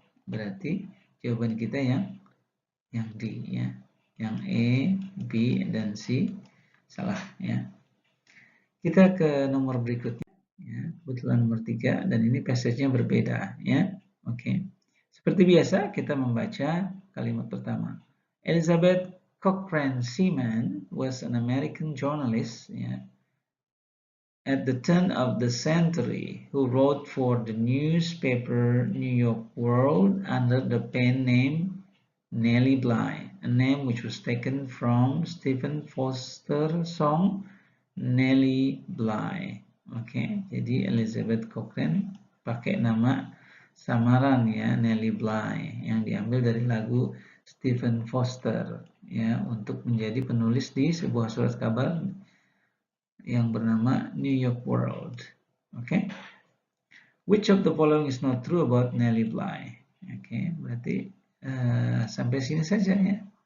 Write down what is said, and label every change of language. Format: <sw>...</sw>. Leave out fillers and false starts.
<id>Berarti jawaban kita yang D ya. Yang E, B, dan C salah ya. Kita ke nomor berikutnya ya. Kebetulan nomor 3 dan ini passage-nya berbeda ya. Oke. Seperti biasa kita membaca kalimat pertama.</id> <en>Elizabeth Cochrane Seaman was an American journalist ya, at the turn of the century who wrote for the newspaper New York World under the pen name Nellie Bly, a name which was taken from Stephen Foster's song Nellie Bly.</en> <id>Oke, jadi Elizabeth Cochrane pakai nama samaran ya, Nellie Bly, yang diambil dari lagu Stephen Foster ya, untuk menjadi penulis di sebuah surat kabar yang bernama New York World. Oke.</id> <en>Which of the following is not true about Nellie Bly?</en> <id>Oke, berarti sampai sini saja ya.</id>